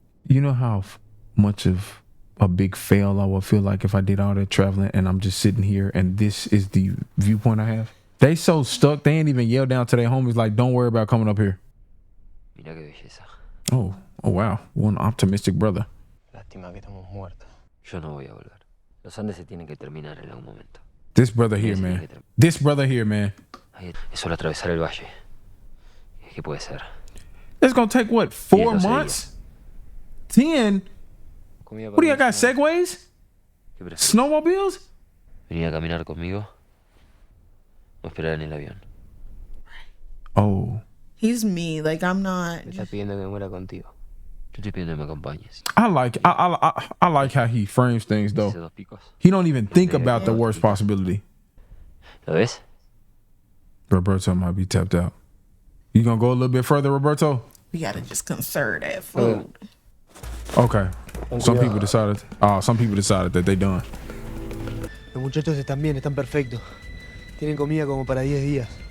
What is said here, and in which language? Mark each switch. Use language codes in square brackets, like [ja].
[en] You know how much of a big fail I would feel like if I did all that traveling and I'm just sitting here and this is the viewpoint I have? They so stuck, they ain't even yell down to their homies like, don't worry about coming up here. [es] Mira qué belleza. [en] Oh wow. One optimistic brother. [es] Lástima que estamos muertos. Yo no voy a volver. Los Andes se tienen que terminar en algún momento. [en] This brother here, man. This brother here, man. [es] Es solo atravesar el valle. ¿Qué puede ser? [en] It's gonna take what, 4 months? 10? What do you got, segways? [es] ¿Qué prefieres? [en] Snowmobiles? [es] ¿Venir a caminar conmigo o esperar en el avión? Oh. [en] He's me. Like, I'm not. [es] Me está pidiendo que me muera contigo. Yo estoy pidiendo que me acompañes. [en] I like how he frames things though. He don't even think about the worst possibility. [es] ¿Lo ves? [en] Roberto might be tapped out. You gonna go a little bit further, Roberto? We gotta just conserve that food. Okay. Some people decided that they done. [es] Los muchachos están bien, están perfectos. Tienen comida como para 10 días.